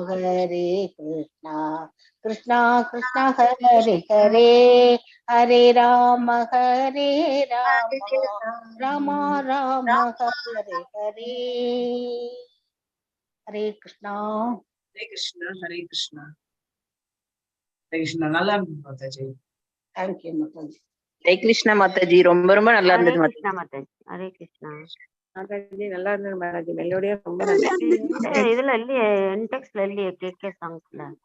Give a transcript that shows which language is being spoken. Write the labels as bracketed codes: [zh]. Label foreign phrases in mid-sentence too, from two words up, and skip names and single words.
[sa] कृष्णा कृष्णा हरे हरे, हरे राम राम राम हरे हरे, हरे कृष्णा Hare Krishna Hare Krishna. Hare Krishna. [ta] நல்லா இருக்கு மாதாஜி. தேங்க்யூ மாதாஜி. ஹரே கிருஷ்ணா மாதாஜி, ரொம்ப ரொம்ப நல்லா இருந்தது கிருஷ்ணா மாதாஜி. ஹரே கிருஷ்ணா மாதாஜி, நல்லா இருந்தது மாதாஜி. மெலோடியா ரொம்ப நல்லா இதுல இல்லையே, இன்டெக்ஸ்ட்ல இல்லையே, கேகே சாங்ஸ்ல.